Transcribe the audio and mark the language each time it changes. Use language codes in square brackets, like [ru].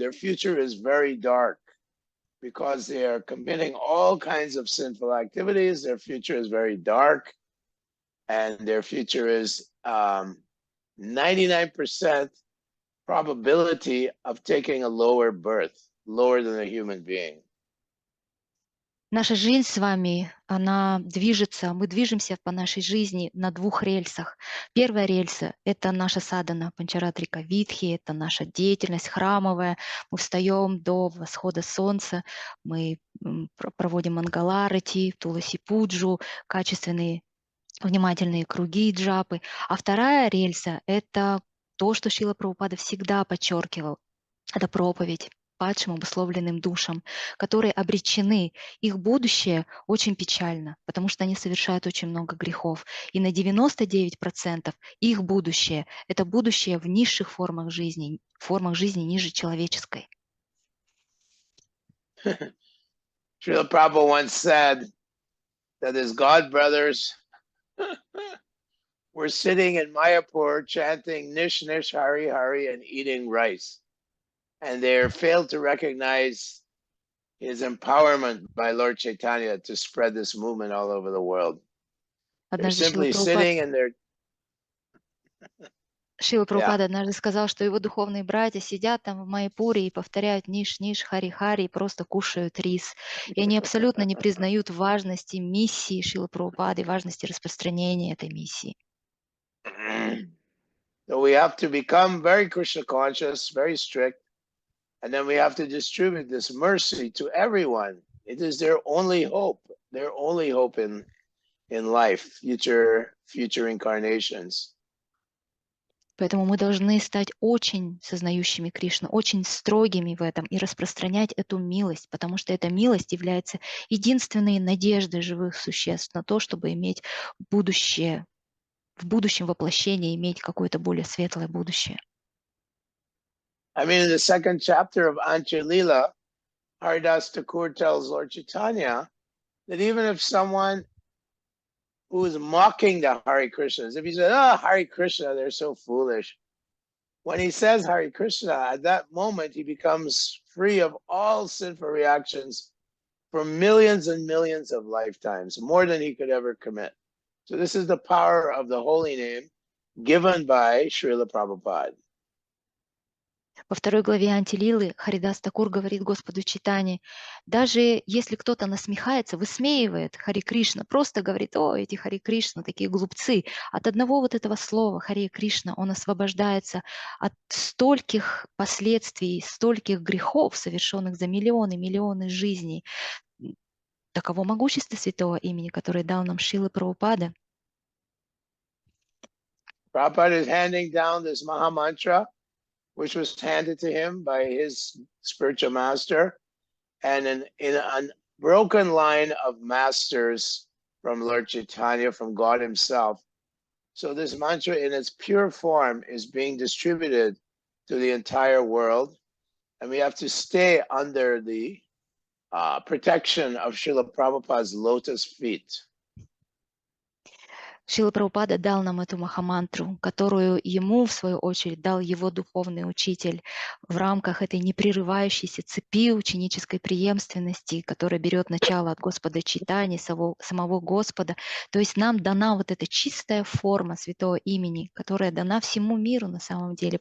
[en] Their future is very dark because they are committing all kinds of sinful activities. Their future is very dark, and their future is 99% probability of taking a lower birth, lower than a human being. [ru] Наша жизнь с вами, она движется, мы движемся по нашей жизни на двух рельсах. Первая рельса — это наша садхана, панчаратрика витхи, это наша деятельность храмовая. Мы встаем до восхода солнца, мы проводим мангаларати, туласи пуджу, качественные, внимательные круги и джапы. А вторая рельса — это то, что Шрила Прабхупада всегда подчеркивал. Это проповедь падшим обусловленным душам, которые обречены. Их будущее очень печально, потому что они совершают очень много грехов. И на 99% их будущее — это будущее в низших формах жизни ниже человеческой. [en] Srila Prabhupada once said that his god brothers were sitting in Mayapur chanting Nish Nish Hari Hari and eating rice. And they failed to recognize his empowerment by Lord Chaitanya to spread this movement all over the world. They're simply sitting and they're... [ru] Шрила Прабхупада однажды сказал, что его духовные братья сидят там в Майяпуре и повторяют ниш-ниш, хари-хари, и просто кушают рис. И они абсолютно не признают важности миссии Шрилы Прабхупады, важности распространения этой миссии. [en] So we have to become very Krishna conscious, very strict, and then we have to distribute this mercy to everyone. It is their only hope in life, future incarnations. [ru] Поэтому мы должны стать очень сознающими Кришну, очень строгими в этом и распространять эту милость, потому что эта милость является единственной надеждой живых существ на то, чтобы иметь будущее, в будущем воплощении иметь какое-то более светлое будущее. [en] I mean, in the second chapter of Anjalila, Haridas Thakur tells Lord Chaitanya that even if someone who is mocking the Hare Krishnas, if he says, "Oh, Hare Krishna, they're so foolish," when he says Hare Krishna, at that moment he becomes free of all sinful reactions for millions and millions of lifetimes, more than he could ever commit. So this is the power of the holy name given by Srila Prabhupada. [ru] Во второй главе Антилилы Харидас Такур говорит Господу Чайтанье: даже если кто-то насмехается, высмеивает Хари Кришна, просто говорит: о, эти Хари Кришна, такие глупцы, от одного вот этого слова Хари Кришна он освобождается от стольких последствий, стольких грехов, совершенных за миллионы жизней. Таково могущество святого имени, которое дал нам Шрила Прабхупада. [en] Prabhupada is handing down this Maha Mantra, which was handed to him by his spiritual master, and in a broken line of masters from Lord Chaitanya, from God himself. So this mantra in its pure form is being distributed to the entire world, and we have to stay under the protection of Srila Prabhupada's lotus feet. [ru] Шрила Прабхупада дал нам эту махамантру, которую ему, в свою очередь, дал его духовный учитель в рамках этой непрерывающейся цепи ученической преемственности, которая берет начало от Господа Чайтаньи, самого Господа. То есть нам дана вот эта чистая форма святого имени, которая дана всему миру на самом деле.